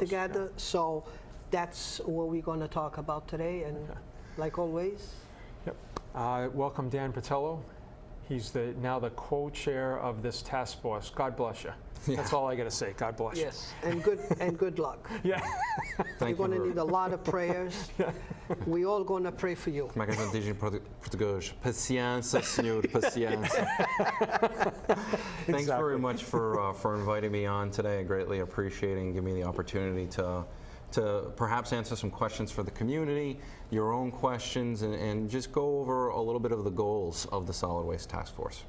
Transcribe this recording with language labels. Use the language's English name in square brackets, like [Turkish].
[English] together, so that's what we're going to talk about today, and like always. Yep. Welcome, Dan Botelho. He's now the co-chair of this task force. God bless you. Yeah. That's all I got to say. God bless you. Yes, and good luck. Yeah. You're going to need a lot of prayers. We're all going to pray for you. [Portuguese] Como é que a gente diz em português? Paciência, senhor, paciência. [English] Thanks very much for inviting me on today. I greatly appreciate it and giving me the opportunity to perhaps answer some questions for the community, your own questions, and just go over a little bit of the goals of the Solid Waste Task Force.